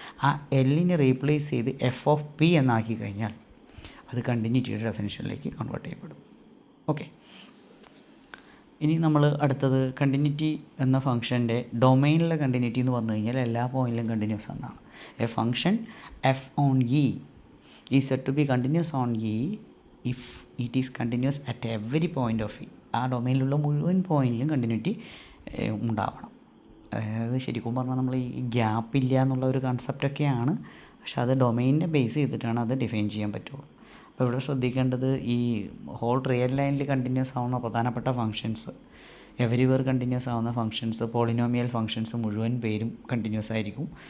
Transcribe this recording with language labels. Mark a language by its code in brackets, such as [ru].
[ml] ആ എല്ലിനെ റീപ്ലേസ് ചെയ്ത് F of P എന്നാക്കി കഴിഞ്ഞാൽ അത് കണ്ടിന്യൂറ്റിയുടെ ഡെഫിനേഷനിലേക്ക് കൺവേർട്ട് ചെയ്യപ്പെടും. ഓക്കെ, ഇനി നമ്മൾ അടുത്തത് കണ്ടിന്യൂറ്റി എന്ന ഫംഗ്ഷൻ്റെ ഡൊമൈനിലെ കണ്ടിന്യൂറ്റി എന്ന് പറഞ്ഞു കഴിഞ്ഞാൽ എല്ലാ പോയിൻറ്റിലും കണ്ടിന്യൂസ് എന്നാണ്. [en] A function F on E is said to be continuous on E if it is continuous at every point of E. [ml] ആ ഡൊമൈനിലുള്ള മുഴുവൻ പോയിൻറ്റിലും കണ്ടിന്യൂറ്റി ഉണ്ടാവണം. അതായത് ശരിക്കും പറഞ്ഞാൽ നമ്മൾ ഈ ഗ്യാപ്പില്ല എന്നുള്ള ഒരു കൺസെപ്റ്റൊക്കെയാണ്, പക്ഷെ അത് ഡൊമൈനിനെ ബേസ് ചെയ്തിട്ടാണ് അത് ഡിഫൈൻ ചെയ്യാൻ പറ്റുള്ളൂ. അപ്പോൾ ഇവിടെ ശ്രദ്ധിക്കേണ്ടത് ഈ ഹോൾ റിയൽ ലൈനിൽ കണ്ടിന്യൂസ് ആവുന്ന പ്രധാനപ്പെട്ട ഫങ്ഷൻസ്, എവരിവെയർ കണ്ടിന്യൂസ് ആവുന്ന ഫങ്ഷൻസ്, പോളിനോമിയൽ ഫങ്ഷൻസ് മുഴുവൻ പേരും കണ്ടിന്യൂസ് ആയിരിക്കും.